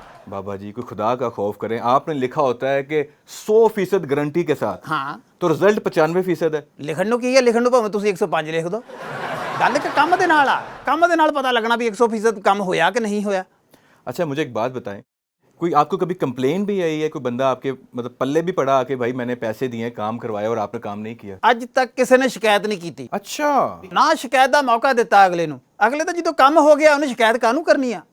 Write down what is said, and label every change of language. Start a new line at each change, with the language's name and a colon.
Hindi: बाबा जी, कोई खुदा का खौफ करें। आपने लिखा होता है कि 100% गारंटी के साथ। हाँ, तो रिजल्ट 95% है।
Punjabi: ਲਿਖਣ ਨੂੰ ਕੀ ਹੈ, ਲਿਖਣ ਨੂੰ ਭਾਵੇਂ ਤੁਸੀਂ 105 ਲਿਖ ਦਿਓ। ਗੱਲ ਕਿ ਕੰਮ ਦੇ ਨਾਲ ਆ, ਕੰਮ ਦੇ ਨਾਲ ਪਤਾ ਲੱਗਣਾ ਵੀ 100% ਕੰਮ ਹੋਇਆ ਕਿ ਨਹੀਂ ਹੋਇਆ।
Hindi: अच्छा, मुझे एक बात बताएं, कोई आपको कभी कंप्लेन भी आई है? कोई बंदा आपके मतलब पल्ले भी पड़ा कि भाई मैंने पैसे दिए, काम करवाया और आपने काम नहीं किया?
Punjabi: ਅੱਜ ਤੱਕ ਕਿਸੇ ਨੇ ਸ਼ਿਕਾਇਤ ਨਹੀਂ ਕੀਤੀ।
Hindi: अच्छा,
Punjabi: ਨਾ ਸ਼ਿਕਾਇਤ ਦਾ ਮੌਕਾ ਦਿੱਤਾ ਅਗਲੇ ਨੂੰ। ਅਗਲੇ ਤਾਂ ਜਦੋਂ ਕੰਮ ਹੋ ਗਿਆ ਉਹਨੇ ਸ਼ਿਕਾਇਤ ਕਾਹਨੂੰ ਕਰਨੀ ਆ?